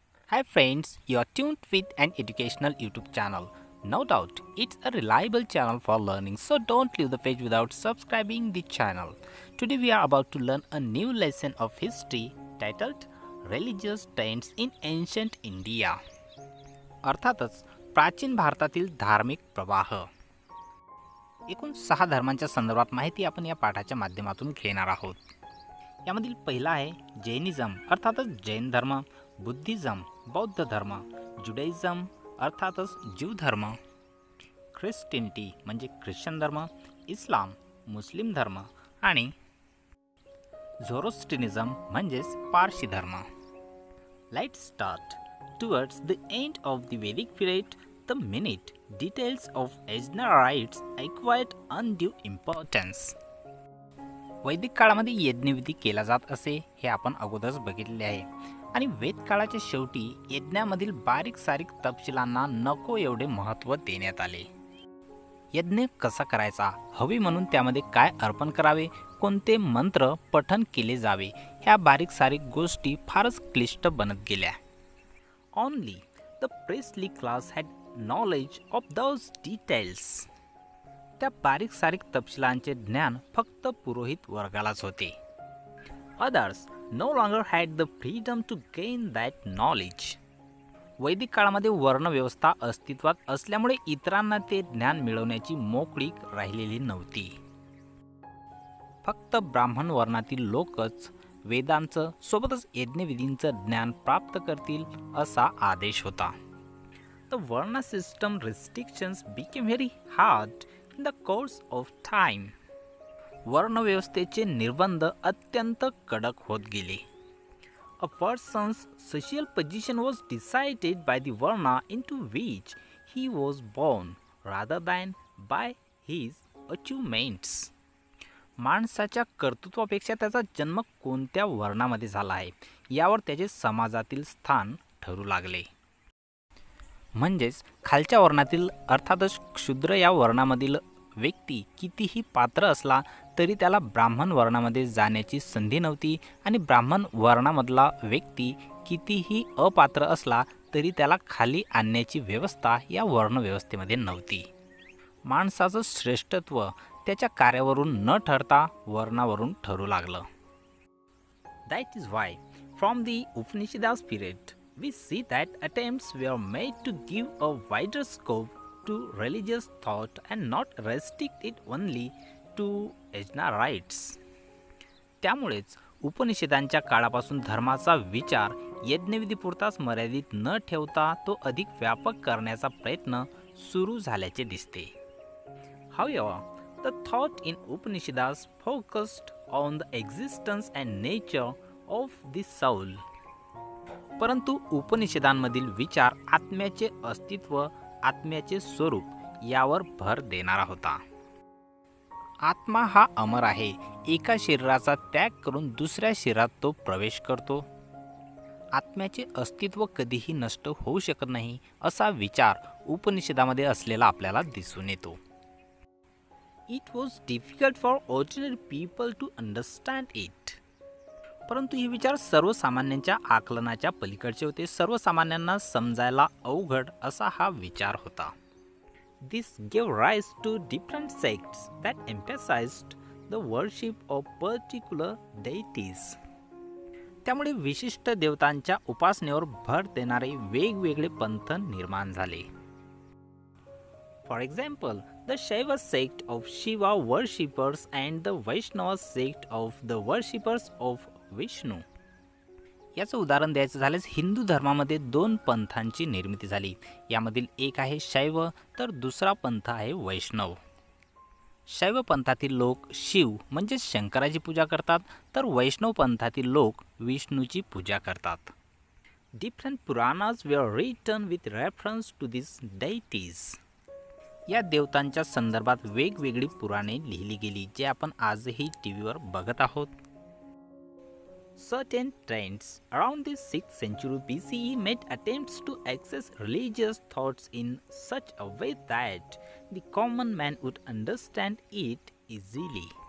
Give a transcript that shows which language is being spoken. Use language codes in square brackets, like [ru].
[en] Hi friends, you are tuned with an educational YouTube channel. No doubt, it's a reliable channel for learning, so don't leave the page without subscribing the channel. Today we are about to learn a new lesson of history titled Religious Trends in Ancient India. [mr] अर्थातच प्राचीन भारतातील धार्मिक प्रवाह. एकूण 6 धर्मांच्या संदर्भात माहिती आपण या पाठाच्या माध्यमातून घेणार आहोत. यामधील पहिला आहे जैनिझम अर्थातच जैन धर्म, बुद्धिझम बौद्ध धर्म, जुडाइझम अर्थातच ज्यू धर्म, ख्रिश्चनिटी म्हणजे ख्रिश्चन धर्म, इस्लाम मुस्लिम धर्म आणि झोरोस्ट्रिनिझम म्हणजेच पारशी धर्म. [en] Let's start. Towards the end of the Vedic period, the minute details of Yajna rites acquired undue importance. [mr] वैदिक काळामध्ये यज्ञविधी केला जात असे हे आपण अगोदरच बघितले आहे आणि वेद काळाच्या शेवटी यज्ञामधील बारीक सारीक तपशिलांना नको एवढे महत्त्व देण्यात आले. यज्ञ कसा करायचा, हवी म्हणून त्यामध्ये काय अर्पण करावे, कोणते मंत्र पठन केले जावे, ह्या बारीक सारीक गोष्टी फारच क्लिष्ट बनत गेल्या. [en] Only the priestly class had knowledge of those details. [mr] त्या बारीक सारीक तपशिलांचे ज्ञान फक्त पुरोहित वर्गालाच होते. [en] Others no longer had the freedom to gain that knowledge. [mr] वैदिक काळामध्ये वर्णव्यवस्था अस्तित्वात असल्यामुळे इतरांना ते ज्ञान मिळवण्याची मोकळीक राहिलेली नव्हती. फक्त ब्राह्मण वर्णातील लोकच वेदांचं सोबतच यज्ञविधींचं ज्ञान प्राप्त करतील असा आदेश होता. [en] The Varna system restrictions became very hard in the course of time. [mr] वर्णव्यवस्थेचे निर्बंध अत्यंत कडक होत गेले. A person's social position was decided by the Varna into which he was born rather than by his achievements. माणसाच्या कर्तृत्वापेक्षा त्याचा जन्म कोणत्या वर्णामध्ये झाला आहे यावर त्याचे समाजातील स्थान ठरू लागले. म्हणजेच खालच्या वर्णातील अर्थातच क्षुद्र या वर्णामधील व्यक्ती कितीही पात्र असला तरी त्याला ब्राह्मण वर्णामध्ये जाण्याची संधी नव्हती आणि ब्राह्मण वर्णामधला व्यक्ती कितीही अपात्र असला तरी त्याला खाली आणण्याची व्यवस्था या वर्णव्यवस्थेमध्ये नव्हती. माणसाचं श्रेष्ठत्व त्याच्या कार्यावरून न ठरता वर्णावरून ठरू लागलं. [en] That is why from the Upanishads period we see that attempts were made to give a wider scope to religious thought and not restrict it only to yajna rites. [mr] त्यामुळेच उपनिषदांच्या काळापासून धर्माचा विचार यज्ञविधीपुरताच मर्यादित न ठेवता तो अधिक व्यापक करण्याचा प्रयत्न सुरू झाल्याचे दिसते. [en] However, the thought in Upanishads focused on the existence and nature of the soul. [mr] परंतु उपनिषदांमधील विचार आत्म्याचे अस्तित्व, आत्म्याचे स्वरूप यावर भर देणारा होता. आत्मा हा अमर आहे. एका शरीराचा त्याग करून दुसऱ्या शरीरात तो प्रवेश करतो. आत्म्याचे अस्तित्व कधीही नष्ट होऊ शकत नाही असा विचार उपनिषदामध्ये असलेला आपल्याला दिसून येतो. [en] It was difficult for ordinary people to understand it. [mr] परंतु हे विचार सर्वसामान्यांच्या आकलनाच्या पलीकडचे होते. सर्वसामान्यांना समजायला अवघड असा हा विचार होता. [en] This gave rise to different sects that emphasized the worship of particular deities. [mr] त्यामुळे विशिष्ट देवतांच्या उपासनेवर भर देणारे वेगवेगळे पंथ निर्माण झाले. [en] For example, the Shaiva sect of Shiva worshippers and the Vaishnava sect of the worshippers of Vishnu. [mr] याचं उदाहरण द्यायचं झाल्यास हिंदू धर्मामध्ये 2 पंथांची निर्मिती झाली. यामधील एक आहे शैव तर दुसरा पंथ आहे वैष्णव. शैव पंथातील लोक शिव म्हणजे शंकराची पूजा करतात तर वैष्णव पंथातील लोक विष्णूची पूजा करतात. [en] Different Puranas were written with reference to these deities. [mr] या देवतांच्या संदर्भात वेगवेगळी पुराणे लिहिली गेली जे आपण आजही टीव्हीवर बघत आहोत. [en] Certain trends around the 6th century BCE made attempts to access religious thoughts in such a way that the common man would understand it easily.